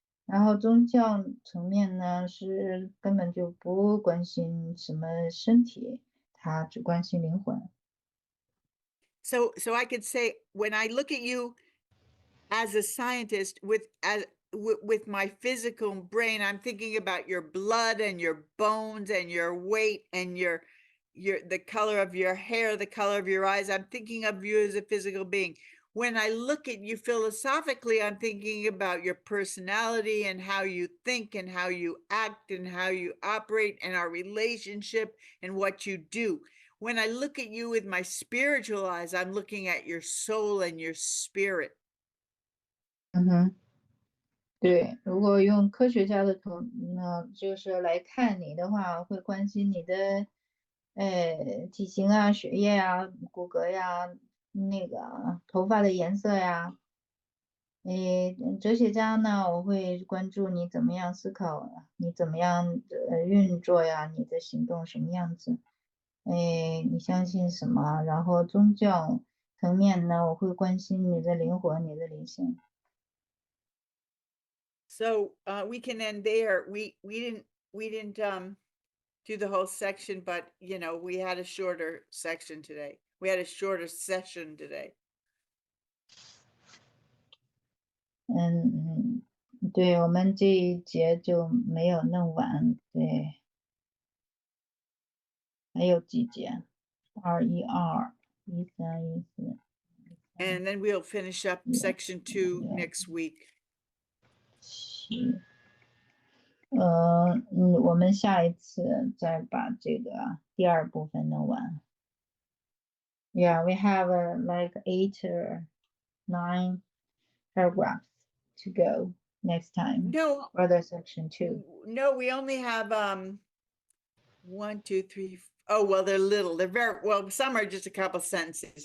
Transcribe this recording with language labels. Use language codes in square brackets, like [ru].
[zh] 然后宗教层面呢是根本就不关心什么身体，他只关心灵魂。 [en] So I could say, when I look at you as a scientist with my physical brain, I'm thinking about your blood and your bones and your weight and the color of your hair, the color of your eyes. I'm thinking of you as a physical being. When I look at you philosophically, I'm thinking about your personality and how you think and how you act and how you operate and our relationship and what you do. When I look at you with my spiritual eyes, I'm looking at your soul and your spirit. [zh] 对，如果用科学家的就是来看你的话，会关心你的体型啊、血液啊、骨骼呀、那个头发的颜色呀。哲学家呢，我会关注你怎么样思考，你怎么样的运作呀，你的行动什么样子，你相信什么？然后宗教层面呢，我会关心你的灵魂、你的灵性。 [en] So we can end there. We didn't do the whole section, but we had a shorter section today. We had a shorter session today. [zh] 对，我们这一节就没有弄完，对，还有几节，212、13、14。 [en] And then we'll finish up section 2 next week. [zh] 我们下一次再把这个第二部分弄完。 [en] Yeah, we have like 8 or 9 paragraphs to go next time. No, For the section 2. no, we only have 1, 2, 3. Oh, well, they're little. They're very well. Some are just a couple sentences.